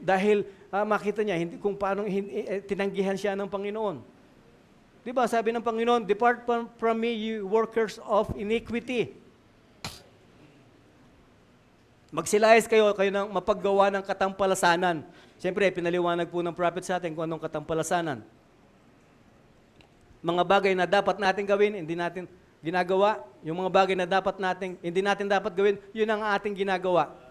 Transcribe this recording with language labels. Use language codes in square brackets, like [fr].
[tl] Dahil makita niya kung paano tinanggihan siya ng Panginoon. Di ba? Sabi ng Panginoon, [en] "Depart from me, you workers of iniquity." [tl] Magsilayas kayo ng mapaggawa ng katampalasanan. Siyempre, pinaliwanag po ng prophet sa atin kung anong katampalasanan. Mga bagay na dapat natin gawin, hindi natin ginagawa. Yung mga bagay na hindi natin dapat gawin, yun ang ating ginagawa.